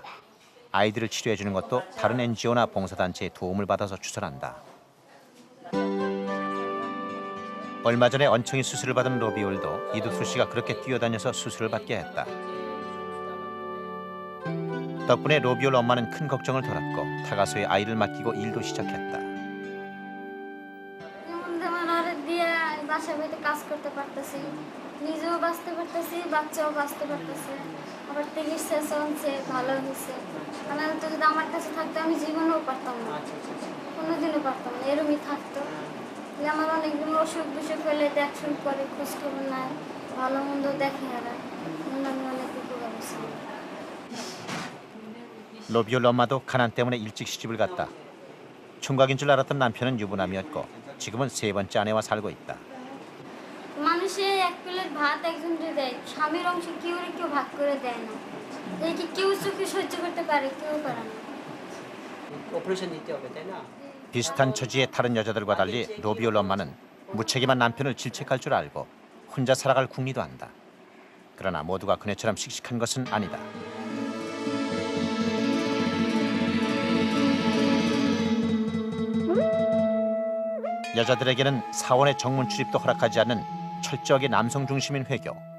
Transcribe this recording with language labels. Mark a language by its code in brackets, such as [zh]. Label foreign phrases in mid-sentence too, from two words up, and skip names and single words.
[ko] 아이들을 치료해주는 것도 다른 NGO나 봉사단체의 도움을 받아서 추선한다. 얼마 전에 언청이 수술을 받은 로비올도 이득수 씨가 그렇게 뛰어다녀서 수술을 받게 했다. 덕분에 로비올 엄마는 큰 걱정을 덜었고 타가소에 아이를 맡기고 일도 시작했다. [bn] নিজেও বাঁচতে পারতেছি বাচ্চাও বাঁচতে পারতেছে আবার চিকিৎসা চলছে ভালো হয়েছে মানে তো যদি আমার কাছে থাকতো আমি জীবনেও পারতাম না কোনোদিনও পারতাম না এরমই থাকতো আমার অনেকদিন অসুখ বিসুখ হলে দেখশুন করে খোঁজখবর নেয় ভালো মন্দ দেখে এরা আমি অনেক উপকার হয়েছি [ko] 로비올 엄마도 가난 때문에 일찍 시집을 갔다. 총각인 줄 알았던 남편은 유부남이었고 지금은 세 번째 아내와 살고 있다. [bn] মানুষে এক প্লেট ভাত একজনকে দেয় স্বামীর অংশ কেউ ভাগ করে দেয় না এই কি কেউ চোখে সহ্য করতে পারে কেউ পারে না [ko] 오퍼레이션 이때 오게 되나 비슷한 처지의 다른 여자들과 달리 로비올 엄마는 무책임한 남편을 질책할 줄 알고 혼자 살아갈 궁리도 한다. 그러나 모두가 그네처럼 씩씩한 것은 아니다. 여자들에게는 사원의 정문 출입도 허락하지 않는 철저하게 남성 중심인 회교.